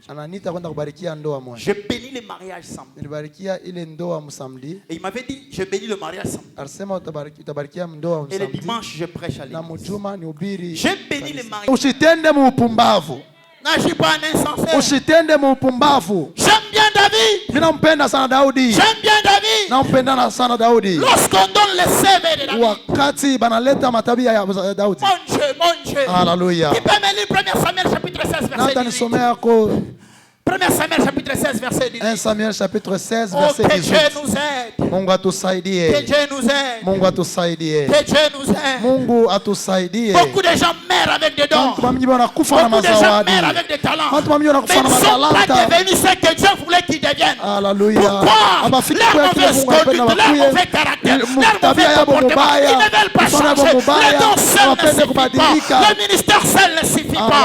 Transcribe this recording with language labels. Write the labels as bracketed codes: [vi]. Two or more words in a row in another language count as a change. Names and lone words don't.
[fr] Je bénis le mariage samedi. Et il m'avait dit, je bénis le mariage samedi. Et le dimanche, je prêche à l'église. Je bénis le mariage. N'agis pas en insensé. [sw] Usitende mupumbavu. [fr] J'aime bien David. [sw] Ninampenda sana Daudi. [fr] J'aime bien David. [sw] Nampenda sana Daudi. [fr] Lorsqu'on donne les CV de David. [sw] Wakati banaleta matabia ya Daudi. [fr] Mon Dieu. Hallelujah. Qui peut me lire 1 Samuel chapitre 16 verset 18. 1 Samuel chapitre 16 verset 18. 1 Samuel chapitre 16 verset 18. Que Dieu nous aide. [sw] Mungu atusaidie. [fr] Que Dieu nous aide. [sw] Mungu atusaidie. [fr] Que Dieu nous aide. [sw] Mungu atusaidie. [fr] Beaucoup de gens meurent avec des dons. Beaucoup de gens meurent avec des talents. Mais ils ne sont pas devenus ce que Dieu voulait qu'ils deviennent. Pourquoi? Leur mauvaise conduite, leur mauvais caractère, leur mauvais comportement, ils ne veulent pas changer. Le don seul ne suffit pas. Le ministère seul ne suffit pas.